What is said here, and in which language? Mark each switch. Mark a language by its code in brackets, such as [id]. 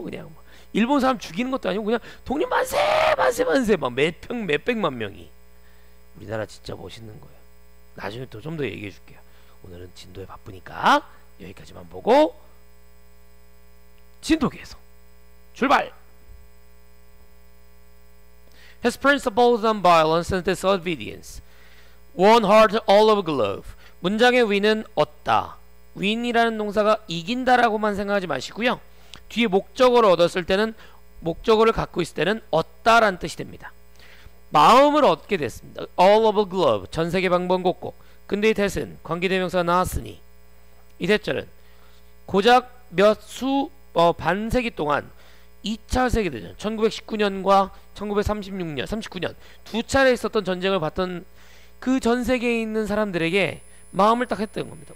[ko] 그냥 일본 사람 죽이는 것도 아니고 그냥 독립 만세 만세 만세 막 몇백만 명이. 우리나라 진짜 멋있는 거예요. 나중에 또 좀 더 얘기해 줄게요. 오늘은 진도에 바쁘니까 여기까지만 보고 진도계에서 출발! [en] His principles on violence and disobedience won heart all over globe. [ko] 문장의 win은 얻다. win이라는 동사가 이긴다라고만 생각하지 마시고요. 뒤에 목적어를 얻었을 때는, 목적어를 갖고 있을 때는 얻다라는 뜻이 됩니다. 마음을 얻게 됐습니다. all over globe, 전세계 방방곡곡. 근데 이 that은 관계대명사가 나왔으니 이 that절은 고작 반세기 동안 2차 세계대전 1919년과 1936년 39년 두 차례 있었던 전쟁을 봤던 그 전 세계에 있는 사람들에게 마음을 딱 했던 겁니다.